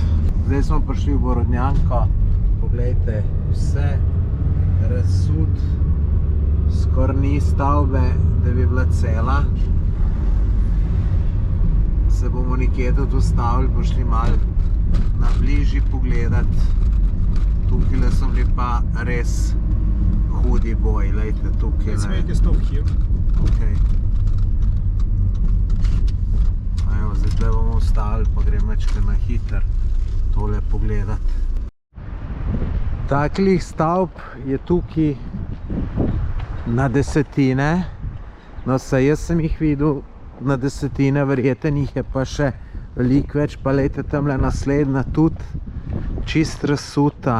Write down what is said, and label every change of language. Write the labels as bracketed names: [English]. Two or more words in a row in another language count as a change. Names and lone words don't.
[Slovenian] Zdaj smo prišli v Borodjanko, poglejte, vse razsut, skoraj ni stavbe, da bi bila cela. Se bomo nekje tudi ustavili, bo šli malo na bližji pogledati. Tukaj so bili pa res hudi boji, lejte tukaj. [English] Let's make a stop here. Okay. [Slovenian] Evo, zdaj tle bomo ustavili, pa grem večkrat na hiter tole pogledati. Taklih stavb je tukaj na desetine, no saj jaz sem jih videl na desetine, verjeten jih je pa še veliko več, pa lejte tamle naslednja tudi, čist razsuta.